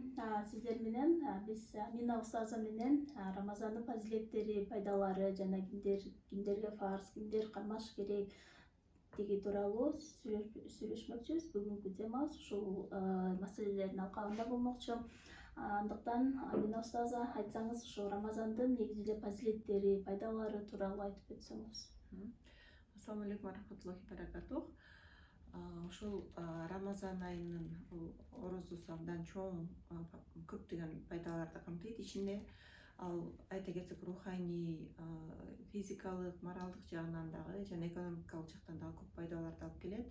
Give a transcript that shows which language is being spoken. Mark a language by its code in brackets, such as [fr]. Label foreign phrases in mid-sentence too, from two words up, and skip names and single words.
[ky] Сиздер менен биз Амина устаза менен Рамазандын фазилеттери, пайдалары жана кимдерге фарз, кимдер кармаш керек деги тууралуу сүйлөшмөкчүбүз. Бүгүнкү темабыз ушул маселелердин алкагында болмокчу. Андыктан Амина устаза айтсаңыз, ушул Рамазандын негизи эле фазилеттери, пайдалары тууралуу айтып өтсөңүз. [ar] السلام عليكم رحمة الله بركاته. [ky] Ушул Рамазан айынын орозусу абдан чоң көптөгөн пайдаларды камтыйт. Ичинде ал айта кетсек руханий, физикалык, моралдык жагынан дагы жана экономикалык жактан дагы көп пайдаларды алып келет.